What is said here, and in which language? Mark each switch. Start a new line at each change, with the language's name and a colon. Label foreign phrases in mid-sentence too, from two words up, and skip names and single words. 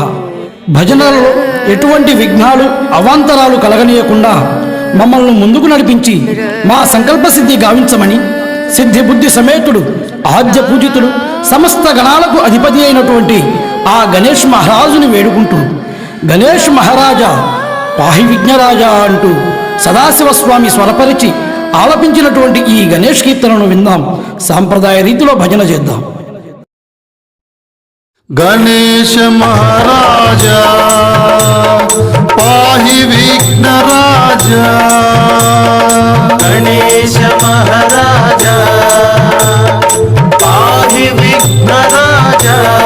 Telugu: భజనలలో ఎటువంటి విఘ్నాలు అవాంతరాలు కలగనీయకుండా మమ్మల్ని ముందుకు నడిపించి మా సంకల్ప సిద్ధి గావించమని సిద్ధి బుద్ధి సమేతుడు ఆద్య పూజితుడు సమస్త గణాలకు అధిపతి అయినటువంటి ఆ గణేష్ మహారాజుని వేడుకుంటూ, గణేష్ మహారాజా పాహి విఘ్నరాజా అంటూ సదాశివస్వామి స్వరపరిచి ఆలపించినటువంటి ఈ గణేష్ కీర్తనను విందాం. సాంప్రదాయ రీతిలో భజన చేద్దాం.
Sanskrit: गणेश महाराजा पाहि विघ्न राजा, गणेश महाराजा पाहि विघ्न राजा,